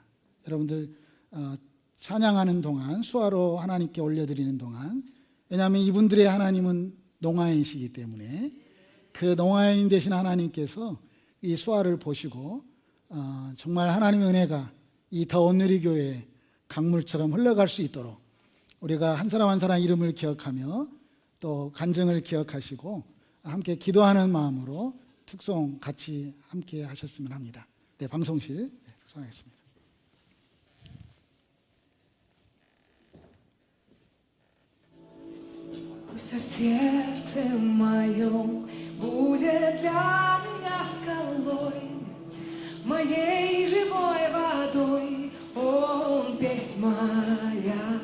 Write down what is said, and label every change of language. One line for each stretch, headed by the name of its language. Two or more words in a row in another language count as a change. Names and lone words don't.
Korean: 여러분들 찬양하는 동안 수화로 하나님께 올려드리는 동안 왜냐하면 이분들의 하나님은 농아인이시기 때문에 그 농아인 되신 하나님께서 이 수화를 보시고 정말 하나님의 은혜가 이 더운 누리교회에 강물처럼 흘러갈 수 있도록 우리가 한 사람 한 사람 이름을 기억하며 또 간증을 기억하시고 함께 기도하는 마음으로 특송 같이 함께 하셨으면 합니다. 네, 방송실 특송하겠습니다.
Russian: Пусть в сердце моем будет для меня скалой, моей живой водой, он песнь моя.